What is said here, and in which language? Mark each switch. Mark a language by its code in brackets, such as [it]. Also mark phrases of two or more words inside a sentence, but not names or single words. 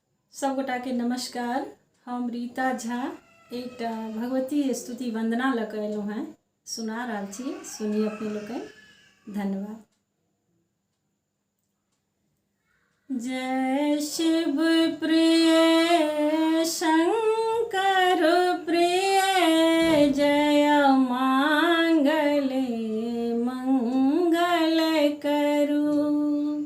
[mai] सब गोटा के नमस्कार। हम रीता झा एक भगवती स्तुति वंदना लऽ कऽ अयलहुँ हैं, सुना रहल छी, सुनी अपने लोकनि। धन्यवाद। जय शिव प्रिय शंकर प्रिय, जय मांगले मंगल करू।